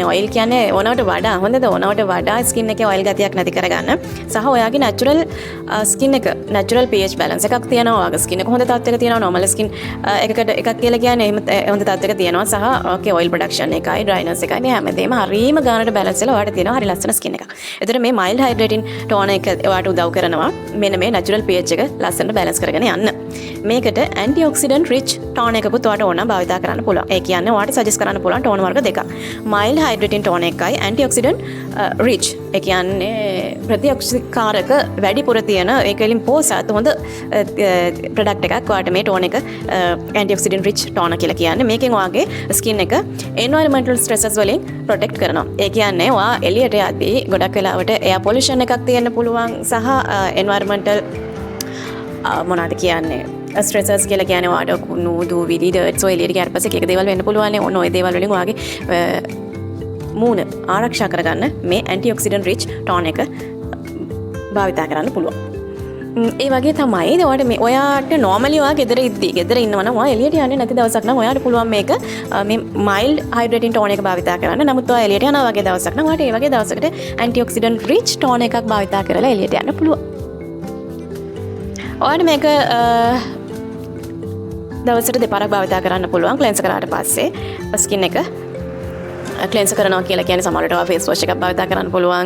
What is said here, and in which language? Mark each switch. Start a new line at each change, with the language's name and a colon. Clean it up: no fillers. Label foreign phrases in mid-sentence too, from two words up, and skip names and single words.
Sinhala: ඔයිල් කියන්නේ ඕනවට වඩා හොඳද ඕනවට වඩා ස්කින් එකේ ඔයිල් ගතියක් නැති කරගන්න සහ ඔයාගේ නැචරල් ස්කින් එක
English: natural pH balance
Sinhala: එකක් තියෙනවා ඔයාගේ ස්කින් එක හොඳ තත්ත්වයක තියෙනවා
English: normal skin
Sinhala: එකකට එකක් කියලා කියන්නේ හොඳ තත්ත්වයක තියෙනවා සහ
English: okay oil production
Sinhala: එකයි dryness එකයි මේ හැමදේම හරීම ගානට balance වෙලා ඔයාට තියෙනවා හරි ලස්සන ස්කින් එකක්. ඒතර මේ
English: mild hydrating tone
Sinhala: එක ඔයාට උදව් කරනවා මෙන්න මේ
English: natural pH
Sinhala: එක ලස්සනට balance කරගෙන යන්න. මේකට
English: antioxidant rich tone
Sinhala: එකකුත් ඔයාට ඕන භාවිතා කරන්න පුළුවන්. ඒ කියන්නේ ඔයාට suggest කරන්න පුළුවන් tone වර්ග දෙකක්.
English: mild hydrating tone
Sinhala: එකයි
English: antioxidant rich.
Sinhala: ඒ කියන්නේ ප්‍රතිඔක්සිකාරක වැඩිපුර තියෙන ඒකෙලින් පෝසත් හොඳ product එකක් ඔයාට මේ tone එක
English: antioxidant rich tone
Sinhala: කියලා කියන්නේ. මේකෙන් ඔයාගේ skin එක
English: environmental stresses
Sinhala: වලින් protect කරනවා. ඒ කියන්නේ ඔයා එළියට යද්දී ගොඩක් වෙලාවට
English: air pollution
Sinhala: එකක් තියෙන්න පුළුවන් සහ environmental මොනවද කියන්නේ ස්ට්‍රෙසර්ස් කියලා කියන්නේ ඔයාට කුණු දූවිලි ඩර්ට්ස් ඔය එළියට ගියාට පස්සේ එක දේවල් වෙන්න පුළුවන් නේ. ඔන්න ඔය දේවල් වලින් ඔයාගේ මූණ ආරක්ෂා කරගන්න මේ
English: antioxidant rich tone
Sinhala: එක භාවිතා කරන්න පුළුවන්. ඒ වගේ තමයි ඔයාට මේ ඔයාට normally ඔයා ගෙදර ඉද්දි ගෙදර ඉන්නවා නම් ඔයා එළියට යන්නේ නැති දවසක් නම් ඔයාට පුළුවන් මේක මේ
English: mild hydrating tone
Sinhala: එක භාවිතා කරන්න. නමුත් ඔයා එළියට යනවා වගේ දවසක් නම් ඔයාට ඒ වගේ දවසකට
English: antioxidant rich tone
Sinhala: එකක් භාවිතා කරලා එළියට යන්න පුළුවන්. ඔයාට මේක දවසට දෙපාරක් භාවිතා කරන්න පුළුවන්. ක්ලෙන්ස් කරාට පස්සේ ස්කින් එක ක්ලෙන්ස් කරනවා කියලා කියන්නේ සමහරවිට ඔයා
English: face wash
Sinhala: එකක් භාවිතා කරන්න පුළුවන්.